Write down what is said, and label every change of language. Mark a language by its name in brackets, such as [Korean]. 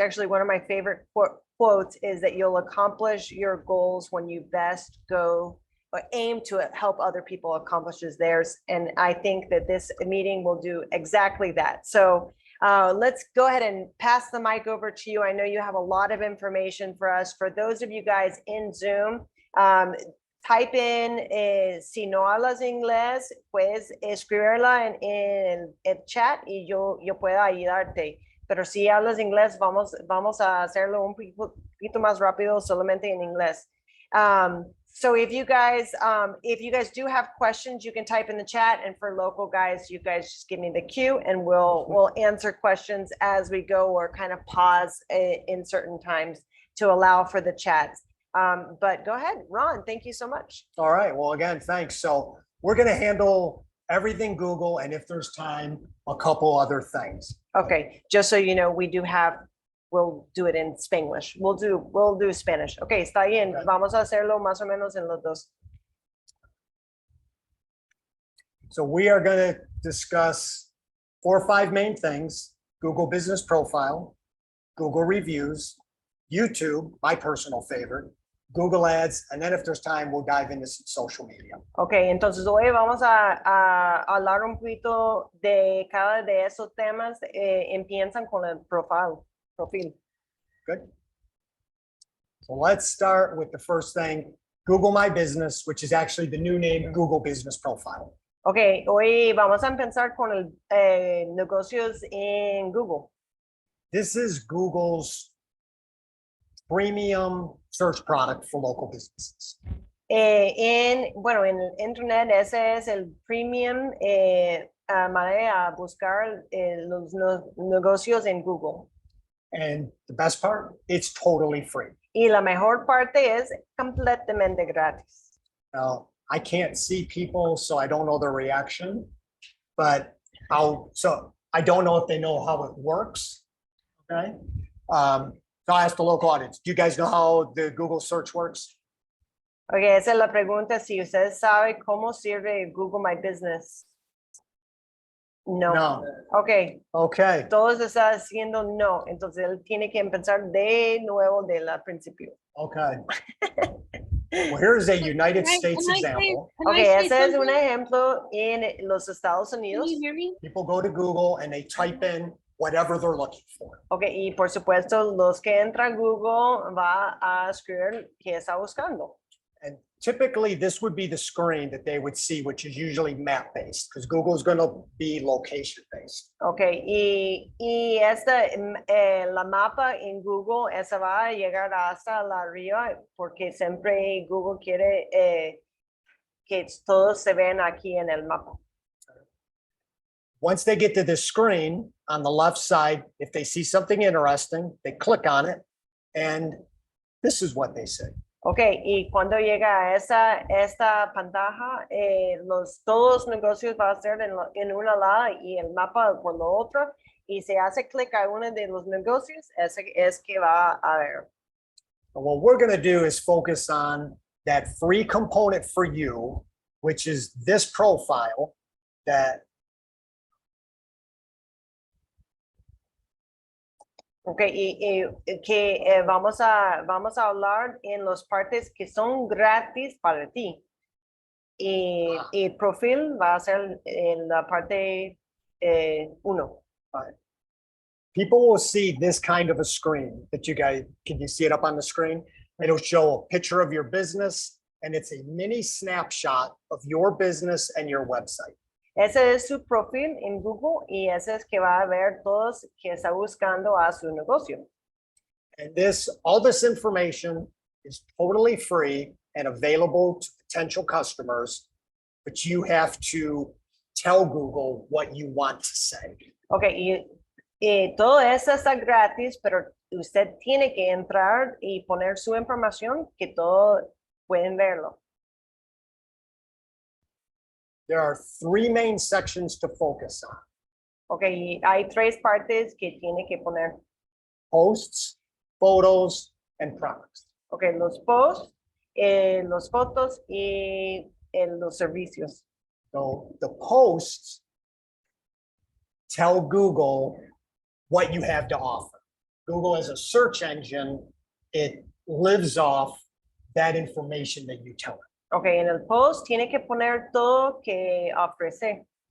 [English] Actually, one of my favorite quotes is that you'll accomplish your goals when you best go or aim to help other people accomplish theirs. And I think that this meeting will do exactly that. So let's go ahead and pass the mic over to you. I know you have a lot of information for us. For those of you guys in Zoom, type in, [Spanish] si no hablas inglés, puedes escribirla en el chat y yo pueda ayudarte. Pero si hablas inglés, vamos a hacerlo un poquito más rápido solamente en inglés. [English] So if you guys do have questions, you can type in the chat, and for local guys, you guys just give me the cue and we'll answer questions as we go, or kind of pause in certain times to allow for the chats. But go ahead, Ron, thank you so much. All right, well, again, thanks. So we're going to handle everything Google, and if there's time, a couple other things. Okay, just so you know, we'll do it in Spanglish. We'll do Spanish. Okay, [Spanish] está bien. Okay. Vamos a hacerlo más o menos en los dos. [English] So we are going to discuss 4 or 5 main things: Google Business Profile, Google Reviews, YouTube, my personal favorite, Google Ads, and then if there's time, we'll dive into some social media. [Spanish] Okay, entonces hoy vamos a hablar un poquito de cada de esos temas. Empiezan con el profile. [English] Good. So let's start with the first thing, Google My Business, which is actually the new name, Google Business Profile. [Spanish] Okay, hoy vamos a empezar con el negocios en Google. [English] This is Google's premium search product for local businesses. [Spanish] En el internet, ese es el premium manera de buscar los negocios en Google. [English] And the best part, it's totally free. [Spanish] Y la mejor parte es completamente gratis. [English] Now, I can't see people, so I don't know their reaction, but so I don't know if they know how it works. Okay. So I asked the local audience, do you guys know how the Google search works? [Spanish] Okay, esa es la pregunta. Si ustedes saben cómo sirve Google My Business. No. No. Okay. Okay. Todos están haciendo no. Entonces él tiene que empezar de nuevo del principio. Okay. [English] Well, here's a United States example. [Spanish] Okay, ese es un ejemplo en los Estados Unidos. [English] People go to Google and they type in whatever they're looking for. [Spanish] Okay, y por supuesto, los que entran a Google va a escribir qué está buscando. [English] And typically this would be the screen that they would see, which is usually map based, because Google is going to be location based. [Spanish] Okay, y la mapa en Google, esa va a llegar hasta la arriba, porque siempre Google quiere que todos se vean aquí en el mapa. [English] Once they get to this screen on the left side, if they see something interesting, they click on it, and this is what they say. [Spanish] Ok, y cuando llega a esta pantalla, todos los negocios van a ser en una lado y el mapa por lo otro. Y si hace clic a uno de los negocios, ese es que va a ver. [English] And what we're going to do is focus on that free component for you, which is this profile that [Spanish] Ok, y que vamos a hablar en las partes que son gratis para ti. Y el perfil va a ser en la parte 1. [English] people will see this kind of a screen that you guys, can you see it up on the screen? It'll show a picture of your business and it's a mini snapshot of your business and your website. [Spanish] Ese es su perfil en Google y ese es que va a ver todos que está buscando a su negocio. [English] And all this information is totally free and available to potential customers, but you have to tell Google what you want to say. [Spanish] Ok, y todo eso está gratis, pero usted tiene que entrar y poner su información que todos pueden verlo. [English] There are 3 main sections to focus on: [Spanish] Ok, y hay 3 partes que tiene que poner. [English] posts, photos, and products. [Spanish] Ok, los posts, los fotos y los servicios. [English] So the posts tell Google what you have to offer. Google as a search engine, it lives off that information that you tell it. [Spanish] Ok, en el post tiene que poner todo que ofrece.